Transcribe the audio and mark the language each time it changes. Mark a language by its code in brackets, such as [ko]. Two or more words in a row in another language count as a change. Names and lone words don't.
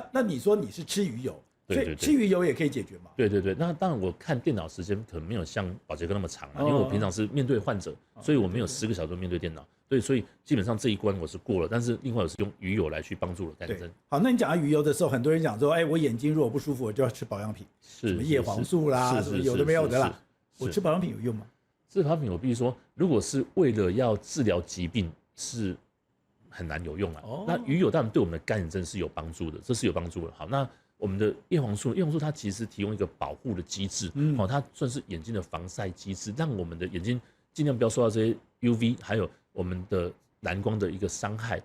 [zh] 那你說你是吃魚油？所以吃魚油也可以解決嘛？對，那當然我看電腦時間可能沒有像寶傑哥那麼長啊，因為我平常是面對患者，所以我沒有10個小時面對電腦。對，所以基本上這一關我是過了，但是另外我是用魚油來去幫助我乾眼症。好，那你講到魚油的時候，很多人講說，我眼睛如果不舒服，我就要吃保養品，什麼葉黃素啦，什麼有的沒有的啦。我吃保養品有用嗎？吃保養品我必須說，如果是為了要治療疾病，是很難有用啊。那魚油當然對我們的乾眼症是有幫助的，這是有幫助的。好，那我們的葉黃素它其實提供一個保護的機制，它算是眼睛的防曬機制，讓我們的眼睛盡量不要受到這些 UV 還有我們的藍光的一個傷害。